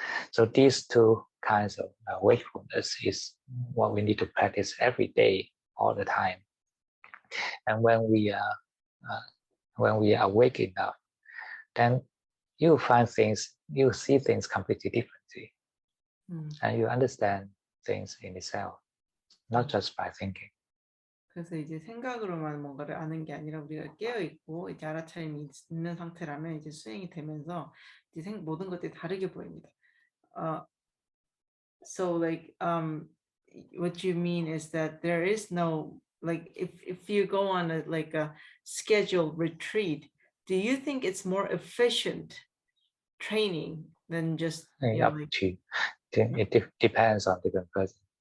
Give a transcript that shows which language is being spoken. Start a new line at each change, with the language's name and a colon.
English: So these two kinds of wakefulness is what we need to practice every day, all the time. And when we are awake enough, then you find things, you see things completely differently, and you understand things in itself, not just by thinking.
Korean: 그래서 이제 생각으로만 뭔가를 아는 게 아니라 우리가 깨어 있고 이제 알아차림이 있는 상태라면 이제 수행이 되면서 이제 모든 것들이 다르게 보입니다.
English: So like what you mean is that there is no like if you go on a scheduled retreat, do you think it's more efficient training than just Up to it depends on different person.